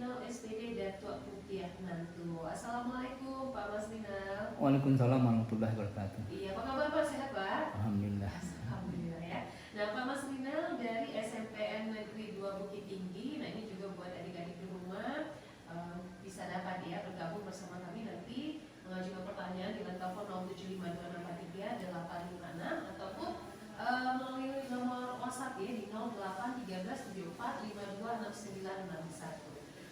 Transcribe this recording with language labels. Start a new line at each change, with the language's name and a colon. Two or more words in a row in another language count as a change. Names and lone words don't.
Indonesian: SPD Datuk Putih Nantu. Assalamualaikum Pak Mas Rinal. Waalaikumsalam warahmatullahi wabarakatuh. Iya, apa kabar Pak? Sehat Pak? Alhamdulillah. Alhamdulillah ya. Nah Pak Mas Rinal dari SMPN Negeri 2 Bukit Tinggi. Nah ini juga buat adik-adik di rumah bisa dapat ya bergabung bersama kami nanti mengajukan pertanyaan di telepon 0752643 856 ataupun melalui nomor WhatsApp ya di 081374526961.